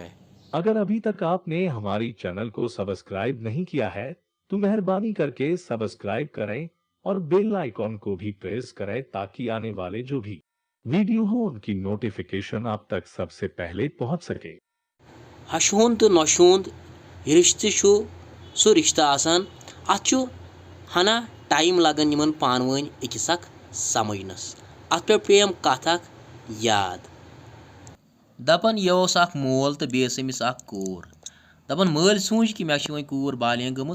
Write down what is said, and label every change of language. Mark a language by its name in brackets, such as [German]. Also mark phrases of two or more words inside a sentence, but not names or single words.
[Hindi] अगर अभी तक आपने हमारी चैनल को सब्सक्राइब नहीं किया है तो मेहरबानी करके सब्सक्राइब करें और बेल आइकॉन को भी प्रेस करें ताकि आने वाले जो भी वीडियो हो उनकी नोटिफिकेशन आप तक सबसे पहले पहुंच सके। [Kashmiri] हशुन तो नशुन रिश्ते सह रिश्ता आसान अत हना टाइम लगन यमन पानवन अकिस अख समझनस अत पे पेम कथ अख याद दपन यह अख मोल तो बेस अमिस अख कूर दपन मल सूझ कि मे वन कूर बालियां गमस